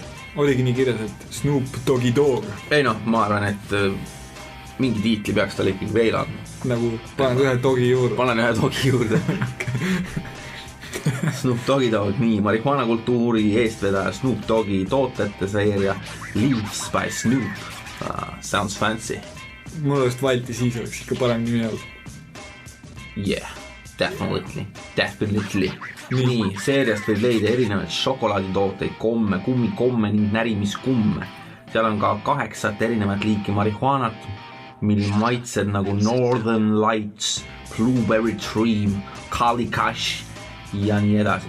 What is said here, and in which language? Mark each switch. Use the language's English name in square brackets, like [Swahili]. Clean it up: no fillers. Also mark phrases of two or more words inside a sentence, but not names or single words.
[Estonian] Oligi nii kirjas, et Snoop Doggy Dogg. Ei noh, ma arvan, et mingi tiitli peaks talle ikkagi veel andma. Nagu panen ühe dogi juurde. Panen ühe dogi juurde. Snoop Doggy Dogg, nii, marihuana kultuuri eestvedaja Snoop Doggy tootete seeria Leaves by Snoop. [English] Sounds fancy. [Estonian] mul oleks Valti siis oleks ikka parem nimi olnud. [English] Yeah, definitely. [Estonian] Nii, seeriast võib leida erinevaid šokolaaditooteid, komme, kummikomme ning närimiskumme. Seal on ka 8 erinevat liiki marihuanat, mil maitsed nagu Northern Lights, Blueberry Dream, Kalikash ja nii edasi.